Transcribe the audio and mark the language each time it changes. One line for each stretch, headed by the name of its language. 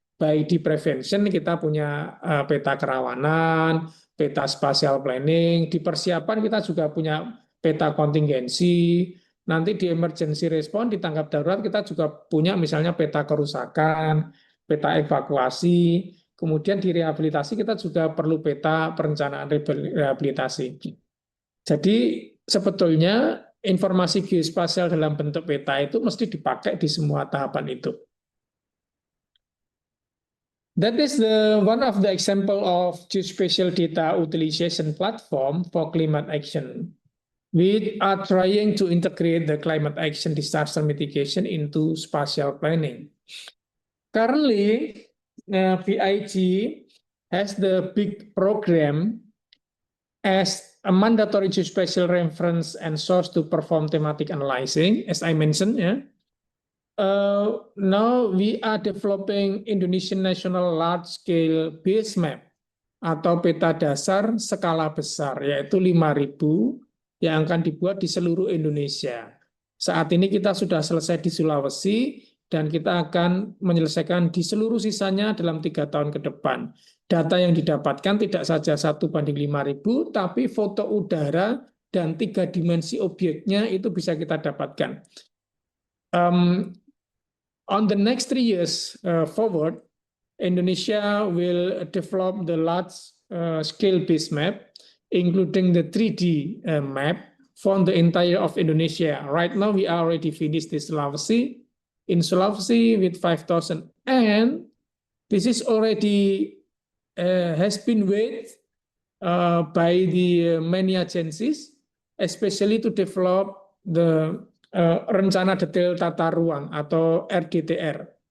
Indonesian: Baik di prevention kita punya peta kerawanan, peta spatial planning, di persiapan kita juga punya peta kontingensi, nanti di emergency response, di tanggap darurat kita juga punya misalnya peta kerusakan, peta evakuasi, kemudian di rehabilitasi kita juga perlu peta perencanaan rehabilitasi. Jadi sebetulnya informasi geospasial dalam bentuk peta itu mesti dipakai di semua tahapan itu.
English: That is one of the example of geospatial data utilization platform for climate action. We are trying to integrate the climate action disaster mitigation into spatial planning. Currently, VIG has the big program as a mandatory geospatial reference and source to perform thematic analyzing, as I mentioned. Now we are developing Indonesian National Large Scale Base Map
Indonesian: atau peta dasar skala besar, yaitu 5.000 yang akan dibuat di seluruh Indonesia. Saat ini kita sudah selesai di Sulawesi dan kita akan menyelesaikan di seluruh sisanya dalam 3 tahun ke depan. Data yang didapatkan tidak saja 1:5.000, tapi foto udara dan 3 dimensi objeknya itu bisa kita dapatkan.
English: On the next 3 years forward, Indonesia will develop the large scale base map, including the 3D map for the entire of Indonesia. Right now, we already finished this Sulawesi. In Sulawesi with 5,000, and this is already has been weighed by the many agencies, especially to develop the
Indonesian: rencana detail tata ruang atau RDTR.